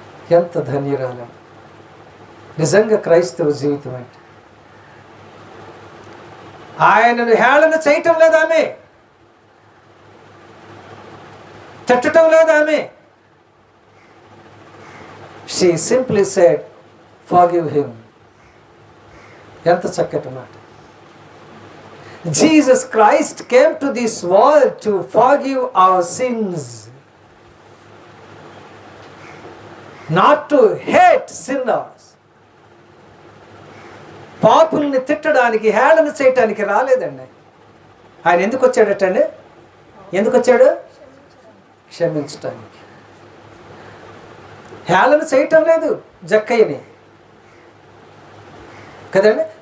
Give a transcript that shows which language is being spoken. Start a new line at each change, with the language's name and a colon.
Telugu: ఎంత ధన్యురాలు నిజంగా క్రైస్తవ జీవితం అంటే. ఆయనను హేళన చేయటం లేదు ఆమె, తిట్టడం లేదు ఆమె.
English: She simply said, forgive him.
Telugu: ఎంత చక్కటి మాట.
English: Jesus Christ came to this world to forgive our sins, not to hate sinners.
Telugu: పాపుల్ని తిట్టడానికి, హేళన చేయటానికి రాలేదండి ఆయన. ఎందుకు వచ్చాడటండి? ఎందుకు వచ్చాడు? క్షమించటానికి. హేళన చేయటం లేదు జక్కయ్యని కదండి.